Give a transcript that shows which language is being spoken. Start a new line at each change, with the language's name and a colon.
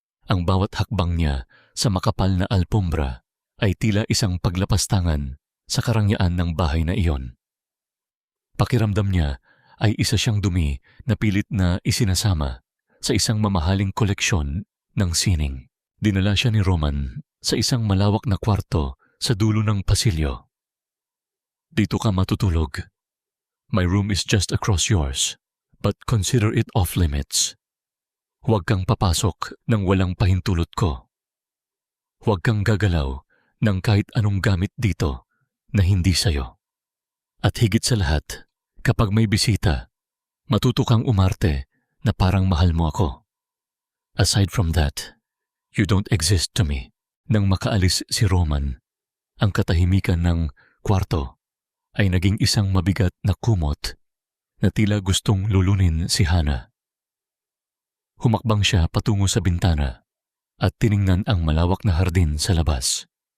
Filipino: Ang bawat hakbang niya sa makapal na alpombra ay tila isang paglapastangan sa karangyaan ng bahay na iyon. Pakiramdam niya ay isa siyang dumi na pilit na isinasama sa isang mamahaling koleksyon ng sining. Dinala siya ni Roman sa isang malawak na kwarto sa dulo ng pasilyo. Dito ka matutulog.
English: My room is just across yours, but consider it off limits.
Filipino: Huwag kang papasok ng walang pahintulot ko. Huwag kang gagalaw ng kahit anong gamit dito na hindi sayo. At higit sa lahat, kapag may bisita, matuto kang umarte na parang mahal mo ako.
English: Aside from that, you don't exist to me.
Filipino: Nang makaalis si Roman, ang katahimikan ng kwarto ay naging isang mabigat na kumot na tila gustong lulunin si Hana. Humakbang siya patungo sa bintana at tiningnan ang malawak na hardin sa labas.